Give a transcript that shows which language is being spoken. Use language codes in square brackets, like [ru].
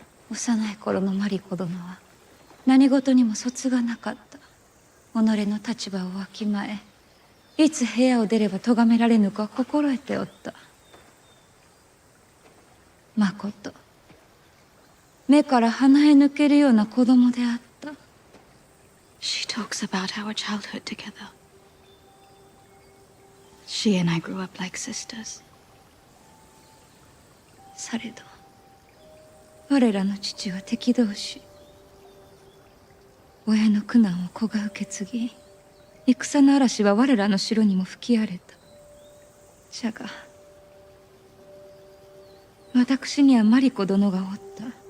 [ja] 幼い頃のマリコ殿は何事にも卒がなかった。己の立場をわきまえ、いつ部屋を出れば咎められぬか心得ておった。まこと、目から鼻へ抜けるような子供であった。 [en] She talks about our childhood together. She and I grew up like sisters. [ja] されど、我らの父は敵同士。親の苦難を子が受け継ぎ、戦の嵐は我らの城にも吹き荒れた。じゃが、私にはマリコ殿がおった。